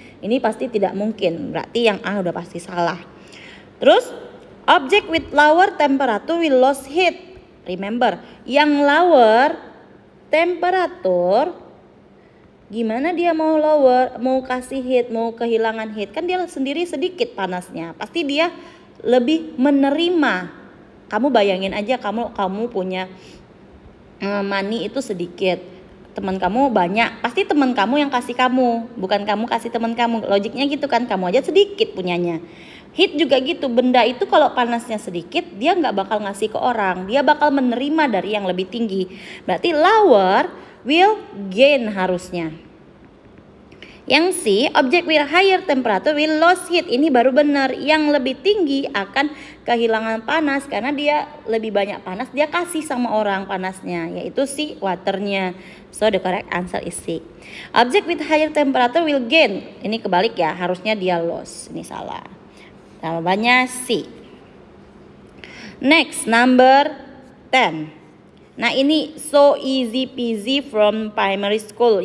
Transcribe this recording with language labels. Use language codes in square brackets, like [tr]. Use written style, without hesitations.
[id] Ini pasti tidak mungkin. Berarti yang A udah pasti salah. Terus [en] object with lower temperature will lose heat. [id] Remember, yang lower temperature, gimana dia mau lower, mau kasih heat, mau kehilangan heat, kan dia sendiri sedikit panasnya. Pasti dia lebih menerima. Kamu bayangin aja, kamu punya money itu sedikit, teman kamu banyak, pasti teman kamu yang kasih kamu, bukan kamu kasih teman kamu. Logiknya gitu kan, kamu aja sedikit punyanya. Heat juga gitu, benda itu kalau panasnya sedikit dia nggak bakal ngasih ke orang, dia bakal menerima dari yang lebih tinggi. Berarti [en] lower will gain [id] harusnya. Yang [en] C, object with higher temperature will lose heat. [id] Ini baru benar, yang lebih tinggi akan kehilangan panas karena dia lebih banyak panas, dia kasih sama orang panasnya, yaitu C, waternya. [en] So the correct answer is C. Object with higher temperature will gain. [id] Ini kebalik ya, harusnya dia lose. Ini salah. Jawabannya C. [en] Next, number 10. [id] Nah, ini [en] so easy peasy from primary school.